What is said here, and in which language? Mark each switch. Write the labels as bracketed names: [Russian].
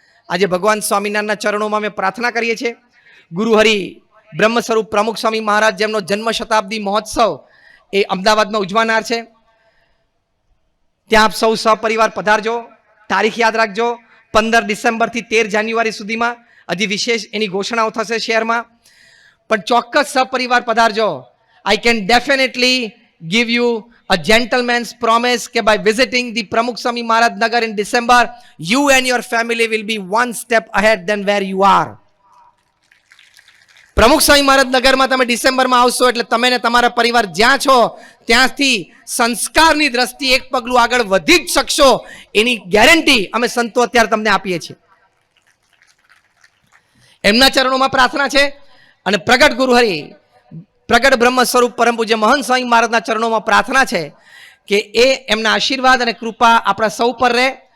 [Gujarati] આજે ભગવાન સ્વામિનારાયણના ચરણોમાં અમે પ્રાર્થના કરીએ છીએ. ગુરુહરિ બ્રહ્મ સ્વરૂપ પ્રમુખ સ્વામી મહારાજ જેમનો જન્મ શતાબ્દી મહોત્સવ એ અમદાવાદમાં ઉજવાનાર છે. ત્યાં આપ સૌ સહપરિવાર પધારજો. તારીખ યાદ રાખજો, 15 ડિસેમ્બરથી 13 જાન્યુઆરી સુધીમાં. હજી વિશેષ એની ઘોષણાઓ થશે શહેરમાં, પણ ચોક્કસ સહપરિવાર પધારજો. [English] I can definitely give you a gentleman's promise કે by visiting the Pramukh Swami Maharaj Nagar in December, you and your family will be one step ahead than where you are. [Gujarati] પ્રમુખ સ્વામી મહારાજ નગરમાં તમે ડિસેમ્બરમાં આવશો એટલે તમે ને તમારા પરિવાર જ્યાં છો ત્યાંથી સંસ્કારની દ્રષ્ટિએ એક પગલું આગળ વધી જ શકશો, એની ગેરંટી અમે સંતો અત્યારે તમને આપીએ છીએ. એમના ચરણોમાં પ્રાર્થના છે અને પ્રગટ ગુરુહરિ પ્રગટ બ્રહ્મ સ્વરૂપ પરમ પૂજ્ય મહંત સ્વામી મહારાજના ચરણોમાં પ્રાર્થના છે કે એ એમના આશીર્વાદ અને કૃપા આપણા સૌ પર રહે.